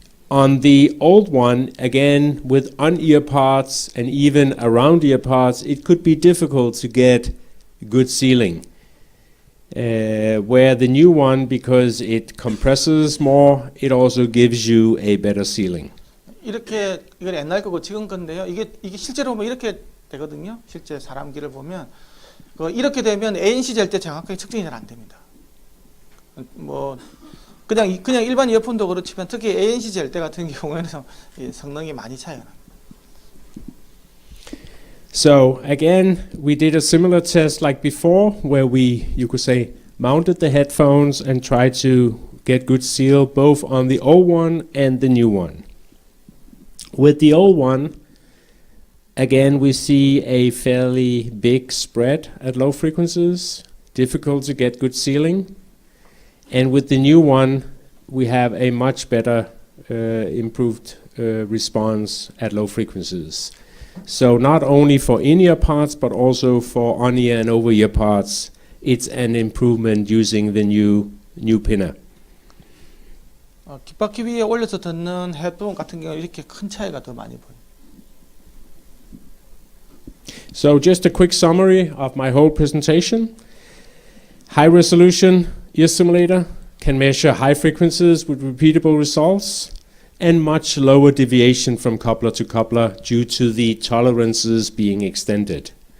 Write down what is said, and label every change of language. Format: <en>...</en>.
<en>On the old one, again, with on-ear parts and even around ear parts, it could be difficult to get good sealing. Where the new one, because it compresses more, it also gives you a better sealing.</en> <ko>이렇게 이건 옛날 거고 지금 건데요. 이게 실제로 보면 이렇게 되거든요. 실제 사람 귀를 보면 이렇게 되면 ANC 잴 때 정확하게 측정이 잘 안 됩니다. 뭐 그냥 일반 이어폰도 그렇지만 특히 ANC 잴 때 같은 경우에는 성능이 많이 차이가 납니다.</ko> <en>So again, we did a similar test like before, where we, you could say, mounted the headphones and tried to get good seal both on the old one and the new one. With the old one, again, we see a fairly big spread at low frequencies, difficult to get good sealing. And with the new one, we have a much better improved response at low frequencies. So not only for in-ear parts, but also for on-ear and over-ear parts, it's an improvement using the new pinner.</en> <ko>깃바퀴 위에 올려서 듣는 헤드폰 같은 경우 이렇게 큰 차이가 더 많이 보여요.</ko> <en>So just a quick summary of my whole presentation. High resolution ear simulator can measure high frequencies with repeatable results and much lower deviation from coupler to coupler due to the tolerances being extended.</en>